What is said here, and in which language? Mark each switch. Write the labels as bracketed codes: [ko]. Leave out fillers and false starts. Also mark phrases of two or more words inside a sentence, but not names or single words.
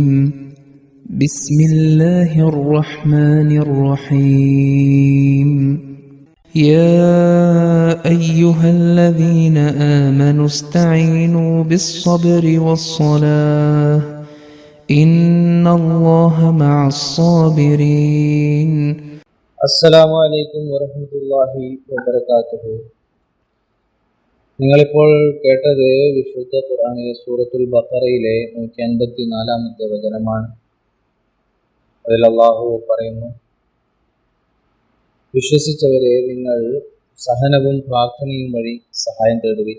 [ar] بسم الله الرحمن الرحيم. يا أيها الذين آمنوا استعينوا بالصبر والصلاة إن الله مع الصابرين. السلام عليكم ورحمة الله وبركاته. [ml] നിങ്ങളിപ്പോൾ കേട്ടത് വിശുദ്ധ ഖുർആനിലെ സൂറത്തുൽ ബഖറയിലെ 154-ാമത്തെ വചനമാണ്. അതിൽ അല്ലാഹു പറയുന്നു, വിശ്വസിച്ചവരെ നിങ്ങൾ സഹനവും പ്രാർത്ഥനയും വഴി സഹായം തേടുവിൻ.